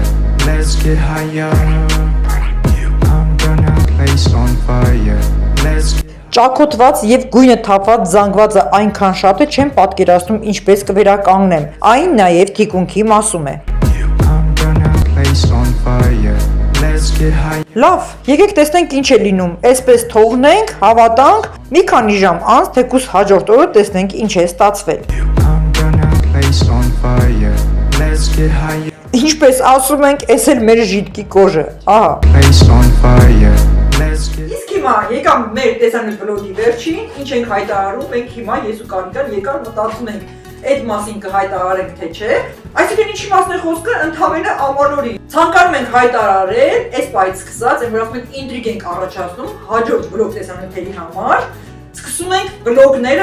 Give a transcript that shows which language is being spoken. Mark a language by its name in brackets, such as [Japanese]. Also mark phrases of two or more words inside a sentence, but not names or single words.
[Armenian] Let's Ճակոտված եւ գույնը թափված զանգվածը այնքան շատ է, չեմ պատկերացնում ինչպես կվերականգնեմ։ Այն նաեւ թիկունքի մասում է։ [English] I'm gonna place on fire. Let's get high. [Armenian] Լավ, եկեք տեսնենք ինչ է լինում։ Այսպես թողնենք, հավատանք, մի քանի ժամ անց թեկուս հաջորդ օրը տեսնենք ինչ է ստացվել։ [English] I'm gonna place on fire. Let's get high. [Armenian] Ինչպես ասում ենք, էս էլ մեր [Russian] жидкая кожа։ [Armenian] Ահա։ [English] Place on fire. Let's get. [Armenian] Իսկ հիմա եկամ մեր տեսանյութ բլոգի վերջին, ինչ ենք հայտարարում, մենք հիմա ես ու Կարիկան եկար մտածում ենք այդ մասին կհայտարարենք թե չէ։ Այսինքն ինչի մասն է խոսքը, ընդհանրապես ամանորի։ Ցանկանում ենք հայտարարել, այս բայից սկսած, այն որ ասում ենք ինտրիգ ենք առաջացնում հաջորդ բլոգ տեսանյութերի համար։ Սկսում ենք բլոգները